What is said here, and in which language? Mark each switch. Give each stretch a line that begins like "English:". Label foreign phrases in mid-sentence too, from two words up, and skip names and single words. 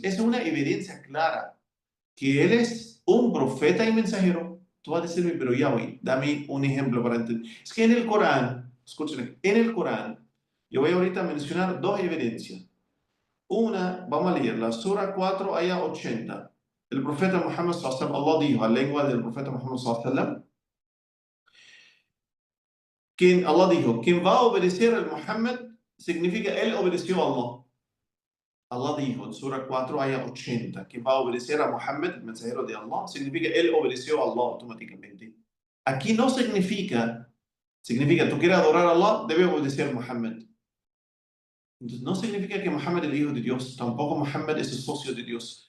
Spanish: Es una evidencia clara que Él es un profeta y mensajero. Tú vas a decirme, pero Yahweh, dame un ejemplo para entender. Es que en el Corán, escuchen, en el Corán, yo voy ahorita a mencionar dos evidencias. Una, vamos a leer la Sura 4, ayah 80. El profeta Muhammad
Arabic: صلى الله عليه وسلم,
Spanish: Allah dijo, a lengua del profeta Muhammad
Arabic: صلى الله عليه وسلم,
Spanish: Allah dijo, quien va a obedecer al Muhammad significa él obedeció a Allah. Allah dijo en Sura 4, ayah 80, quien va a obedecer a Muhammad, el mensajero de Allah, significa él obedeció a Allah automáticamente. Aquí no significa tú quieres adorar a Allah, debe obedecer a Muhammad. Entonces, no significa que Muhammad es el hijo de Dios, tampoco Muhammad es el socio de Dios.